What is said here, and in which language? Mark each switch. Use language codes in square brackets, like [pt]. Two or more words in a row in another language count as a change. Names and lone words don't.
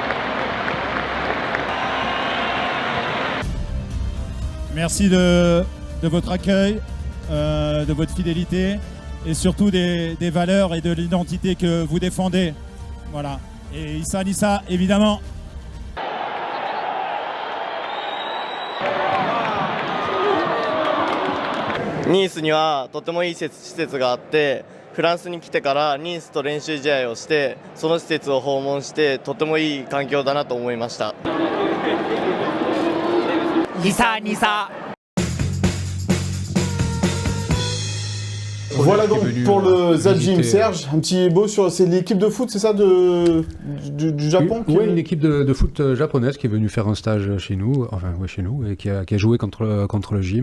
[fr] Merci de de votre accueil, de votre fidélité et surtout des valeurs et de l'identité que vous défendez. Voilà. Et [oc] Issa Nissa, [fr] évidemment. [ja] Nice にはとてもいい施設があって、フランスに来てからニースと練習試合をして、その施設を訪問してとてもいい環境だなと思いました。 [oc] Issa Nissa. [fr] Voilà donc pour le Zajim. Serge, un petit mot sur c'est l'équipe de foot, c'est ça du Japon Oui, une équipe de foot japonaise qui est venue faire un stage chez nous, chez nous, et qui a joué contre le gym.